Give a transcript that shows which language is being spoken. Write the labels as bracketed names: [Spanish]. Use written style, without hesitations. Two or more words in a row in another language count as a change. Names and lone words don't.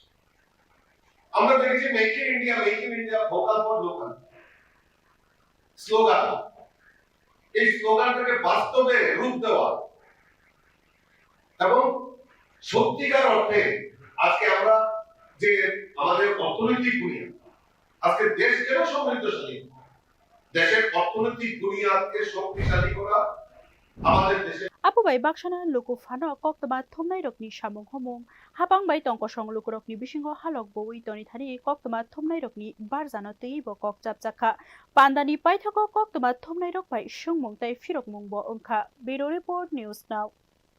[Bangla] আমরা দেখেছি মেক ইন ইন্ডিয়া ভোকাল ফর লোকাল স্লোগান, এই স্লোগানটাকে বাস্তবে রূপ দেওয়া এবং সত্যিকার অর্থে আজকে আমরা যে আমাদের অর্থনৈতিক বুনিয়াদ আজকে দেশ কেন সমৃদ্ধশালী, দেশের অর্থনৈতিক বুনিয়াদকে শক্তিশালী করা আমাদের দেশে [Kok Borok] Apubai baksana luku fano koktoma thumnai rokni samung homung hapang bai tongkosong luku rokni bisingo halok boi toni thani koktoma thumnai rokni barjano tei bo kokchapjakha pandani paithako koktoma thumnai rok bai sungmung tai firok mung bo ongkha [English] Bureau Report News Now।